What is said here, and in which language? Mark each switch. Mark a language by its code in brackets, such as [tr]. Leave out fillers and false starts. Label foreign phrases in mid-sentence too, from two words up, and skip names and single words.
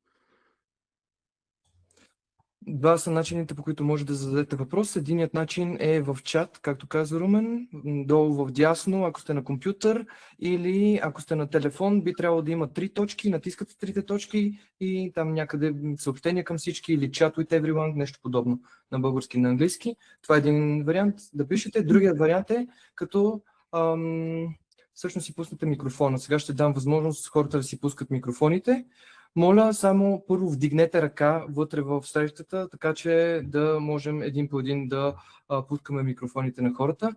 [bg] Два са начините, по които може да зададете въпрос. Единият начин е в чат, както каза Румен, долу в дясно, ако сте на компютър, или ако сте на телефон, би трябвало да има 3 точки, натискате 3 точки и там някъде съобщения към всички или [en] chat with everyone, [bg] нещо подобно на български и на английски. Това е един вариант да пишете. Другият вариант е като всъщност си пуснете микрофона. Сега ще дам възможност хората да си пускат микрофоните. Моля, само първо вдигнете ръка вътре в срещата, така че да можем един по един да пускаме микрофоните на хората.